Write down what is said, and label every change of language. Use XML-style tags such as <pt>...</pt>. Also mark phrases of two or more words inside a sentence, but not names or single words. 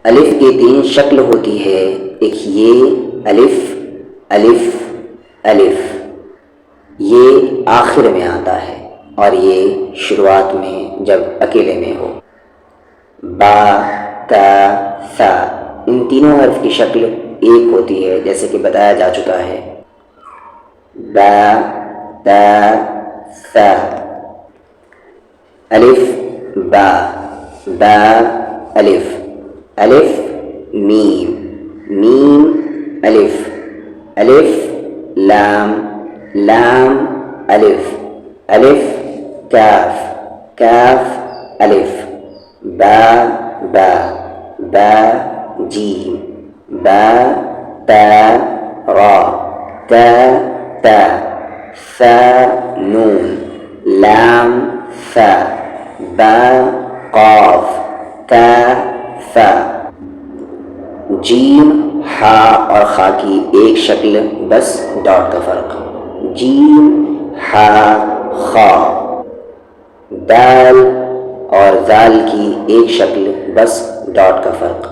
<ur>الف کی 3 شکل ہوتی ہے، ایک یہ الف الف الف، یہ آخر میں آتا ہے اور یہ شروعات میں جب اکیلے میں ہو۔ با تا ثا، ان تینوں حرف کی شکل ایک ہوتی ہے جیسے کہ بتایا جا چکا ہے۔ با تا ثا، الف با، با الف، الف میم، میم الف، الف لام، لام الف، الف کاف، کاف الف، با با، با جیم، با تا را، تا تا، ثا نون، لام ثا، با قاف، تا ثا۔ جیم ہا اور خا کی ایک شکل، بس ڈاٹ کا فرق۔ جیم ہا خا۔ دال اور زال کی ایک شکل، بس ڈاٹ کا فرق۔</ur>